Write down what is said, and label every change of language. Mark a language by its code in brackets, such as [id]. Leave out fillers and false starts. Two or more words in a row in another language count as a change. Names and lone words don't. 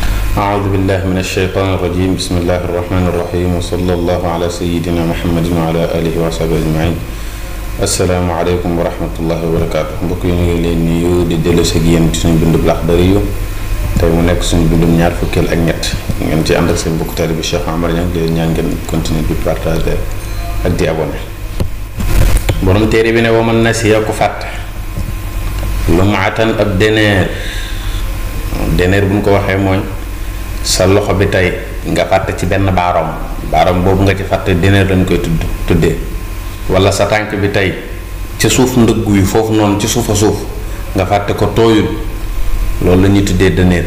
[ar] أعوذ بالله من الشيطان الرجيم بسم الله الرحمن الرحيم وصلى الله على سيدنا محمد وعلى آله وصحبه أجمعين. السلام عليكم ورحمة الله وبركاته. [wo] mbokk yi ñu ngi leen nuyu di dellu si yéen ci suñu bindu Laxdari tey mu nekk suñu bindum ñaar fukkeel ak ñett ngeen ci ànd ak seen mbokk taalibe bi Cheikh Amar Niang di leen ñaan ngeen continuer di partager ak di abonné. borom téere bi ne [ar] ومن نسي [wo] ku fàtte lumatan ab deneer bu ñu ko waxee mooy sa loxo bi tey nga fàtte ci benn baaram boobu nga ci fàtte deneer lañ koy tuddee wala sa tànk bi tey ci suuf ndëgg wi foofu noonu ci suufa suuf nga fàtte ko tooyul loolu la ñuy tuddee deneer.